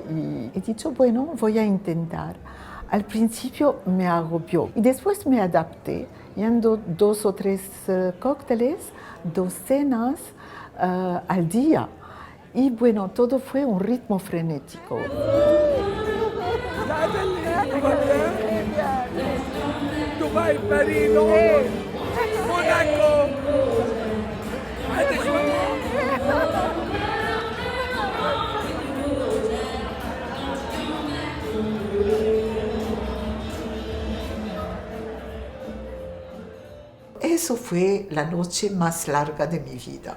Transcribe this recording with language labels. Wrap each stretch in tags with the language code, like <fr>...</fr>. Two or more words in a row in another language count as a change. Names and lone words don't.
<es>Y he dicho, bueno, voy a intentar. Al principio me agobió y después me adapté, yendo 2 o 3 cócteles, 2 cenas al día. Y bueno, todo fue un ritmo frenético. دبي باريس موناكو Eso fue la noche más larga de mi vida.</es>